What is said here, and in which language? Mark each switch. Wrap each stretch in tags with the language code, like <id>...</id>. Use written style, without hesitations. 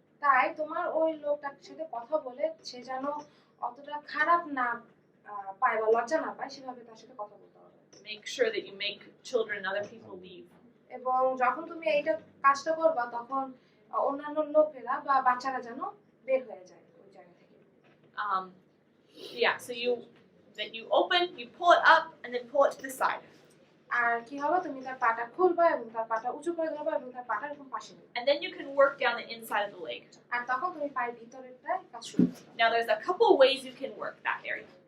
<bn>তাই তোমার ওই লোকটার সাথে কথা বলে সে যেন অতটা খারাপ না পায় বা লজ্জা না পায় সেভাবে তার সাথে কথা বলতে হবে।</bn> <en>Make sure that you make children and other people leave.</en> <bn>এবং যখন তুমি এইটা কাজটা করবা তখন অন্যান্য লোকেরা বা বাচ্চারা যেন বের হয়ে যায় ওই জায়গা থেকে।</bn> <en>Yeah, so you open, you pull it up, and then pull it to the side.</en> <bn>আর কি হবে, তুমি তার পাটা খুলবা এবং তার পাটা উঁচু করে ধরবা এবং তার পাটা এরকম পাশে নেবে।</bn> <en>And then you can work down the inside of the leg.</en> <bn>আর তখন তুমি পায়ের ভিতরেরটায় কাজ শুরু করবে।</bn> <en>Now there's a couple ways you can work that area.</en>